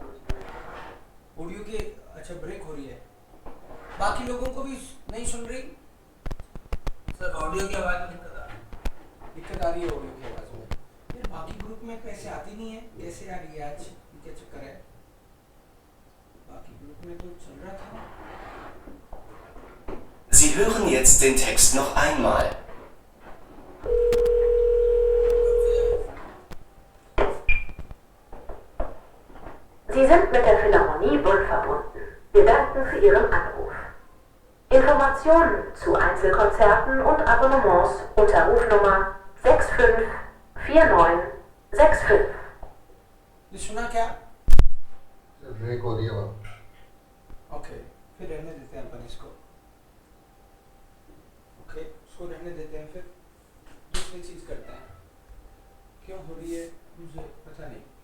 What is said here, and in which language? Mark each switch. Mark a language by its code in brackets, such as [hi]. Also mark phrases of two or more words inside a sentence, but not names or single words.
[hi] ऑडियो की अच्छा ब्रेक हो रही है, बाकी लोगों को भी नहीं सुन रही? सर ऑडियो की आवाज में दिक्कत आ रही है ऑडियो की आवाज में। फिर बाकी ग्रुप में कैसे आती नहीं है, कैसे आ रही है आज? क्या चक्कर है? बाकी ग्रुप में तो चल रहा था। [de] Sie hören jetzt den Text noch einmal. Sie sind mit der Philharmonie Bonn verbunden. Wir danken für Ihren Anruf. Informationen zu Einzelkonzerten und Abonnements unter Rufnummer 654965। [hi] ये सुना क्या? ब्रेक हो रही है वहाँ। ओके फिर रहने देते हैं अपन इसको। ओके इसको रहने देते हैं, फिर दूसरी चीज करते हैं। क्यों हो रही है मुझे पता नहीं।